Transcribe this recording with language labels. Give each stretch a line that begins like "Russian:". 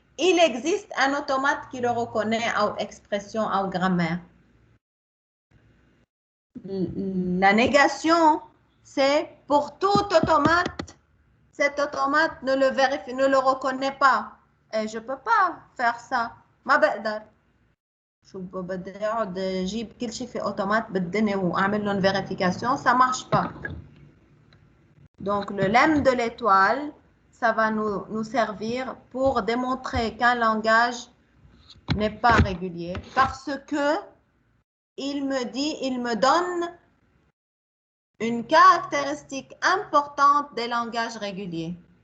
French: Il existe un automate qui le reconnaît ou expression ou grammaire. La négation, c'est pour tout automate. Cet automate ne le reconnaît pas. Et je ne peux pas faire ça.
Arabic: ما بقدر. شو بدي اقعد اجيب كل شيء في اوتومات بالدنيا واعمل لهم vérification,
French: ça marche pas. Donc le lemme de l'étoile, ça va nous servir pour démontrer qu'un langage n'est pas régulier parce que il me donne une caractéristique importante des langages réguliers.